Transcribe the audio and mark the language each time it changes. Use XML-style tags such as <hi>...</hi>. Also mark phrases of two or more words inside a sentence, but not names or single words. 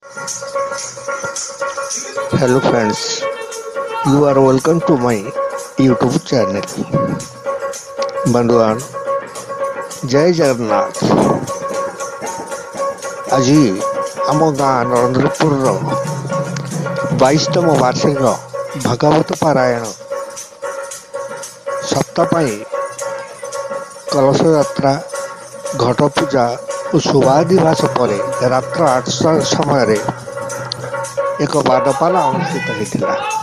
<en>Hello friends, you are welcome to my YouTube channel.</en> <or>ବନ୍ଧୁଗଣ ଜୟ ଜଗନ୍ନାଥ। ଆଜି ଆମ ଗାଁ ନରେନ୍ଦ୍ରପୁରର 22ତମ ବାର୍ଷିକ ଭାଗବତ ପାରାୟଣ ସପ୍ତାହ ପାଇଁ କଳସ ଯାତ୍ରା, ଘଟ ପୂଜା ଓ ଶୁଭାଦିବାସ ପରେ ରାତ୍ର 8 ସମୟରେ ଏକ ବାଦପାଲା ଅନୁଷ୍ଠିତ ହୋଇଥିଲା।</or>